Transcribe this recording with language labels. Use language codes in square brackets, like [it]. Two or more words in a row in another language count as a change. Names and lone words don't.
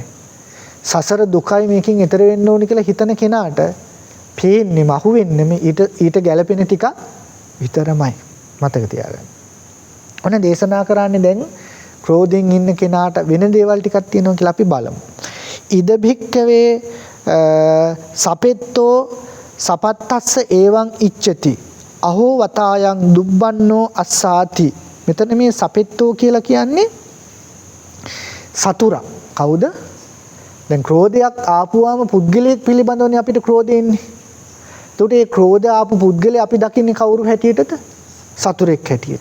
[si] සසර දුකයි මේකෙන් එතර වෙන්න ඕනි කියලා හිතන කෙනාට පේන්නේම අහුවෙන්නේම ඊට ගැළපෙන ටික විතරමයි. මතක තියාගන්න. ඔන්න දේශනා කරන්නේ දැන් ක්‍රෝධයෙන් ඉන්න කෙනාට වෙන දේවල් ටිකක් තියෙනවා කියලා අපි බලමු. [pi] ඉද භික්කවේ සපෙත්තෝ සපත්තස්ස එවං ඉච්ඡති අහෝ වතායන් දුබ්බන්නෝ අස්සාති. [si] මෙතන මේ සපෙත්තෝ කියලා කියන්නේ සතුරා. කවුද? දැන් ක්‍රෝධයක් ආපුවාම පුද්ගලයෙක් පිළිබඳවනේ අපිට ක්‍රෝධය එන්නේ. එතකොට මේ ක්‍රෝධ ආපු පුද්ගලයා අපි දකින්නේ කවුරු හැටියටද? සතුරෙක් හැටියට.